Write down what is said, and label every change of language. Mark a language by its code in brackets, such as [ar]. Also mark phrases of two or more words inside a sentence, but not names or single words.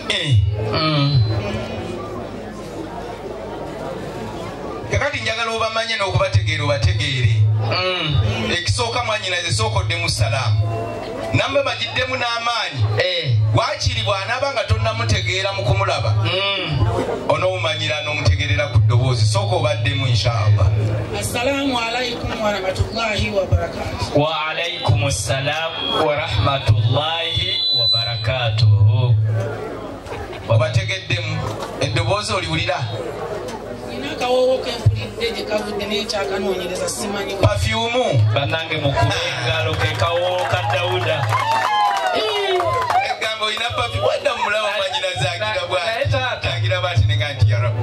[lg] Kakati njagala obamanye n'okubategeera obategeere. Ekisooka mwanyinaze sookoddemu salaamu. Nammwe bagiddemu n'amaanyi. Waakiri bw'anaaba nga tonnamutegeera mu kumulaba. Onoomumanyira n'omutegeerera ku ddoboozi. Sooka obaddemu inshaallah. [ar] السلام عليكم ورحمة الله وبركاته. وعليكم السلام ورحمة الله وبركاته. [lg] Obategeddemu eddoboozi oliwulira? Akawoowo kempulidde gye kavudde n'ekyakanoonyereza simanyi. Pafyumu. Bannange mukube engalo ke kawoowo ka Dawuda. Egamba olina pafyumu. Wadda mulaba mwanyinaze agira bw'ati. Agira bw'ati ne nga nti [ar] يا رب.